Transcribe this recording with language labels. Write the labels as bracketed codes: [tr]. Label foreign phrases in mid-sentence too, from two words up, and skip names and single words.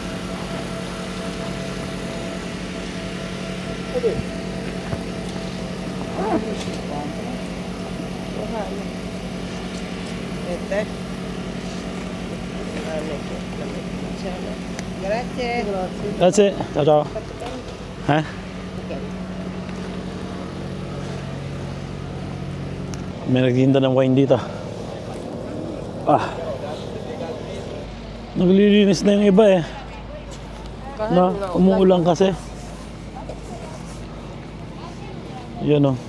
[it] Ete. Grazie. [en] That's it. [it] Ciao, ciao. Ha? [tl] May nagtinda ng wine dito. Naglilinis na yung iba eh. No, umuulan kasi. Yan o.